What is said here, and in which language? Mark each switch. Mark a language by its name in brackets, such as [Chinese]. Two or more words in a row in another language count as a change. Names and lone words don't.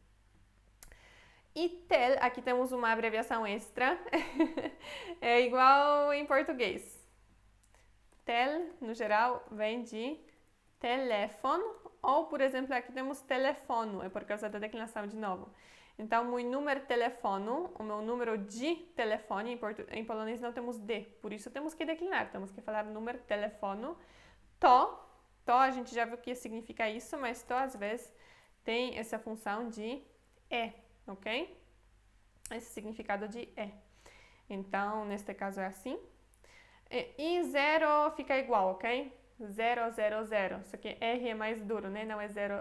[Portuguese] E tel, aqui temos uma abreviação extra, é igual em português. Tel, no geral, vem de telefone, ou, por exemplo, aqui temos telefono, é por causa da declinação de novo. Então, [Polish] mój numer telefonu, [Portuguese] o meu número de telefone, em polonês não temos de, por isso temos que declinar, temos que falar número telefonu. To, a gente já viu o que significa isso, mas to às vezes tem essa função de ok? Esse significado de Então, neste caso é assim. E zero fica igual, ok? 000. Só que R é mais duro, né? Não é zero.